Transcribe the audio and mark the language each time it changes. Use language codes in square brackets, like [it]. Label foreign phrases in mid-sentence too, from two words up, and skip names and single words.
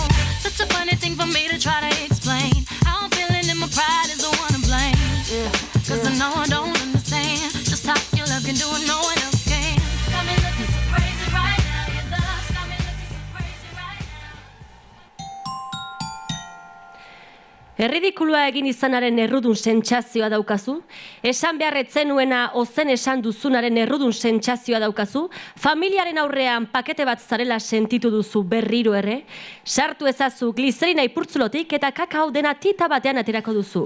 [en] Such a funny thing for me to try to explain. How I'm feeling and my pride is the one to blame. Cause I know I don't understand just how your love can do what no one else can. Got me looking so crazy right now. Your love's got me looking so crazy right now. [eu] Erridikulua egin izanaren errudun sentsazioa daukazu? Esan beharretzenuena ozen esan duzunaren errudun sentsazioa daukazu? Familiaren aurrean pakete bat zarela sentitu duzu berriro ere? Sartu ezazu glizerina ipurtzulotik eta kakao dena tita batean aterako duzu.